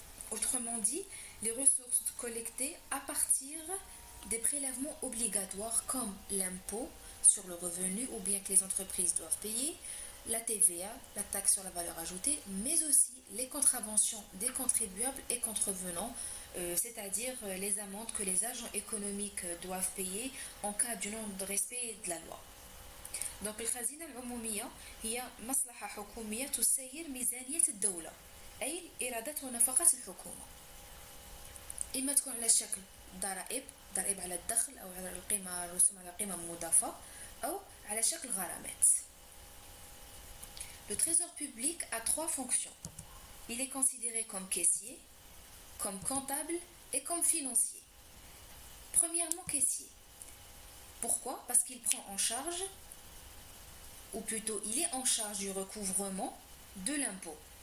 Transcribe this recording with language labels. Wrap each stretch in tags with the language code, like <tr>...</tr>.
<fr>Autrement dit, les ressources collectées à partir des prélèvements obligatoires comme l'impôt sur le revenu ou bien que les entreprises doivent payer, la TVA, la taxe sur la valeur ajoutée, mais aussi les contraventions des contribuables et contrevenants, c'est-à-dire les amendes que les agents économiques doivent payer en cas du non-respect de la loi.</fr> <ar>Donc الخزينة العمومية هي مصلحة حكومية تسير ميزانية الدولة أي الإيرادات ونفقات الحكومة. إما تكون على شكل ضرائب على الدخل أو على القيمة الرسوم على القيمة المضافة أو على شكل غرامات.</ar> <fr>Le trésor public a 3 fonctions. Il est considéré comme caissier, comme comptable et comme financier. Premièrement, caissier. Pourquoi? Parce qu'il prend en charge, ou plutôt il est en charge du recouvrement de l'impôt.</fr>